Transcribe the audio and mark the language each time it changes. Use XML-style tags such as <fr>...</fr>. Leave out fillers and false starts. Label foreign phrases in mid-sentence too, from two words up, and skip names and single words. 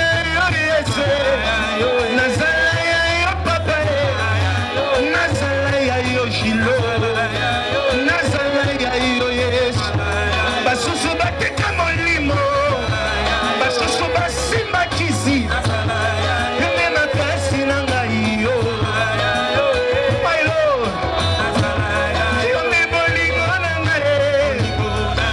<ln>nazala ya yo papa nazala ya yo jilo nazala ya yo yesu basusu bateka molimo basusu basimba kisi yone makasi na ngai yo</ln> <en>my lord</en> <ln>yone bolingo na ngai</ln>